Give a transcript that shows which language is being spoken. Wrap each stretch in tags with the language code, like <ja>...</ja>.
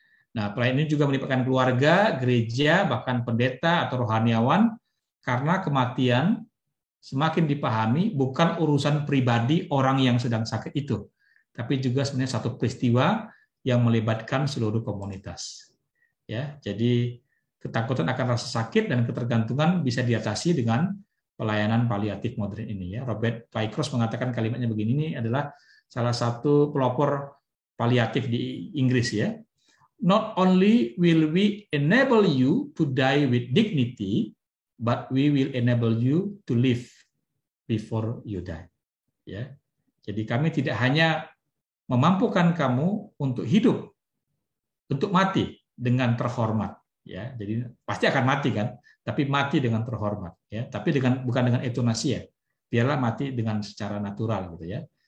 <id>Nah, pelayanan ini juga melibatkan keluarga, gereja, bahkan pendeta atau rohaniawan, karena kematian semakin dipahami bukan urusan pribadi orang yang sedang sakit itu, tapi juga sebenarnya satu peristiwa yang melibatkan seluruh komunitas. Ya, jadi ketakutan akan rasa sakit dan ketergantungan bisa diatasi dengan pelayanan paliatif modern ini, ya. Robert Paycross mengatakan kalimatnya begini, ini adalah salah satu pelopor paliatif di Inggris, ya.</id> <en>Not only will we enable you to die with dignity, but we will enable you to live before you die.</en> <id>Ya. Jadi kami tidak hanya memampukan kamu untuk hidup, untuk mati dengan terhormat, ya. Jadi pasti akan mati kan, tapi mati dengan terhormat, ya. Tapi bukan dengan euthanasia. Biarlah mati dengan secara natural gitu, ya.</id>